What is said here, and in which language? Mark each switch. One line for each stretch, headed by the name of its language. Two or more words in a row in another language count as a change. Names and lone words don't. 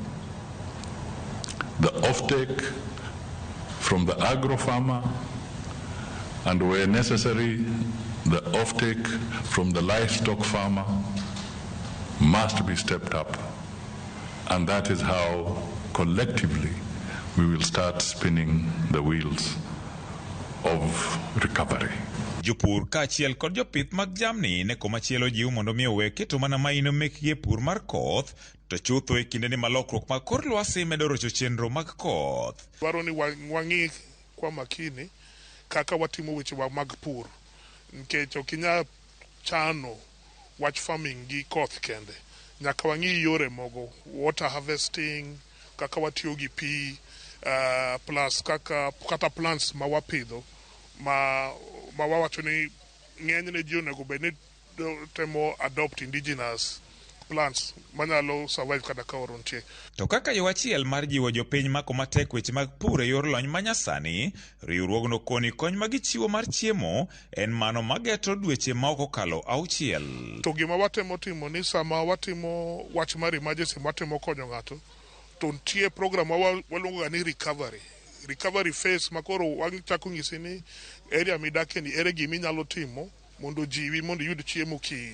English: The offtake from the agro farmer, and where necessary, the offtake from the livestock farmer must be stepped up. And that is how collectively we will start spinning the wheels of recovery.
Luo (Kenya and Tanzania): Jopur kaachiel kod jopith mag jamni ne komachielo jiw mondo mi owe keto mana maino mekgi pur mar koth to chutho e kinde ni malokruok mag kor lwasi medo rocho chenro mag koth. Dwaro ni wang'i kwa makini kaka watimo weche mag pur, nikech ok inyal chano wach farming gi koth kende. Nyaka wang'i yore mogo,
English: water harvesting,
Luo (Kenya and Tanzania): kaka watiyo gi pi, plus kata plants ma wapidho ma wawacho ni ng'enyne ji onego bed ni temo
English: adopt indigenous plants
Luo (Kenya and Tanzania): manyalo survive kada ka oro nitie. To kaka yo achiel mar jiwo jopiny mako matek weche mag pur e yor lony manyasani, riwruogno koni kony ma gichiwo mar chiemo en mano mageto dweche ma ok okalo 6. To gima watemo timo ni sama watimo wach mar emergency watemo konyo ng'ato, to nitie program ma waluongo ni
English: recovery phase
Luo (Kenya and Tanzania): makoro wachako ng'isi ni area midake ni ere gima inyalo timo mondo jiwi mondo yud chiemo kin.